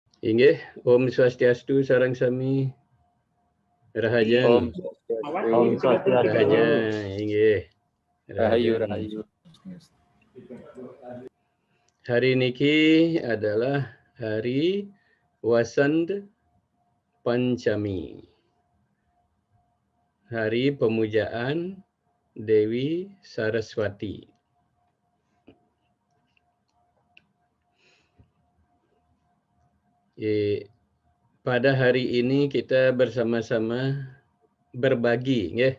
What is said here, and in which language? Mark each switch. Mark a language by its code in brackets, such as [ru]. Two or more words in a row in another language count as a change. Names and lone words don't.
[ban] Inggih, Om Swastiastu sareng sami. Rahajan. Om Swastiastu. Rahajan, inggih. Rahayu, rahayu. [id] Hari niki adalah hari Wasant Panchami. Hari pemujaan Dewi Saraswati. Pada hari ini kita bersama-sama berbagi